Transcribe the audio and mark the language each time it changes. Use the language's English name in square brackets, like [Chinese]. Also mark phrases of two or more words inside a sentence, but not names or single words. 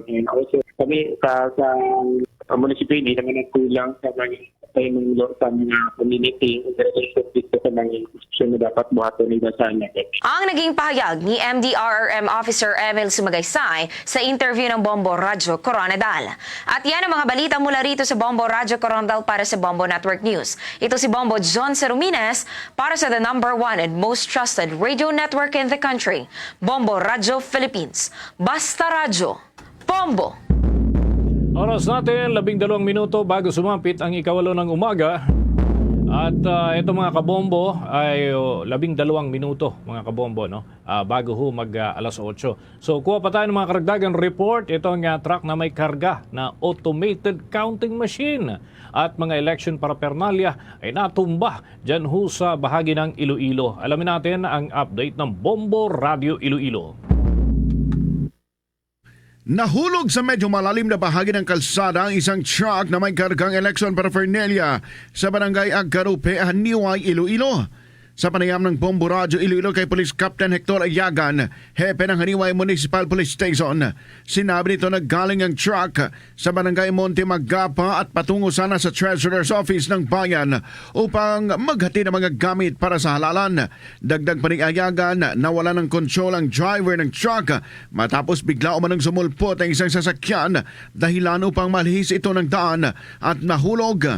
[English] And also [Filipino] kami sa municipality naman nagkulang sa mga sa mga community sa mga institusyon na dapat buhaton nila sa natin. Ang naging pahayag ni MDRRM Officer Emil Sumagaysay sa interview ng Bombo Radyo Coronadal. At yan ang mga balita mula rito sa Bombo Radyo Coronadal para sa Bombo Network News. Ito si si [English] Bombo John Serumines [Filipino] para sa [English] the #1 and most trusted radio network in the country, Bombo Radio Philippines. [Filipino] Basta Radyo, Bombo! Oras natin, 12 minuto bago sumapit ang ikawalo ng umaga. At ito mga kabombo ay 12 minuto mga kabombo, no? Bago ho mag alas 8. So kuha pa tayo ng mga karagdagang report. Ito ang truck na may karga na automated counting machine at mga election paraphernalia ay natumba dyan ho sa bahagi ng Iloilo. Alamin natin ang update ng Bombo Radio Iloilo. Nahulog sa medyo malalim na bahagi ng kalsada ang isang truck na may kargang election paraphernalia sa barangay Agcarupe, Haniway, Iloilo. Sa panayam ng Bombo Radio Iloilo kay Police Captain Hector Ayagan, hepe ng Haniway Municipal Police Station, sinabi nito na galing ang truck sa barangay Monte Magapa at patungo sana sa Treasurer's Office ng bayan upang maghati ng mga gamit para sa halalan. Dagdag pa ni Ayagan, nawala ng kontrol ang driver ng truck matapos bigla umanong sumulpot ang isang sasakyan dahilan upang malihis ito ng daan at nahulog.